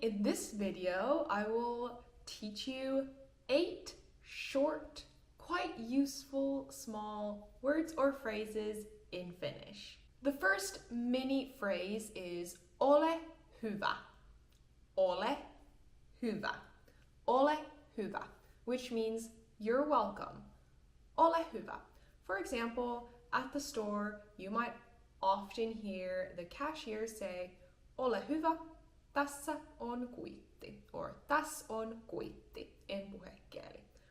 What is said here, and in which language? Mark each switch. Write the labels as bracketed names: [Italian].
[English] In this video, I will teach you 8 short, quite useful small words or phrases in Finnish. The first mini phrase is [Finnish] ole hyvä. Ole hyvä. Ole hyvä, [English] which means you're welcome. [Finnish] Ole hyvä. [English] For example, at the store, you might often hear the cashier say, [Finnish] ole hyvä, tässä on kuitti, [English] or [Finnish] tässä on kuitti [English] in puhekieli.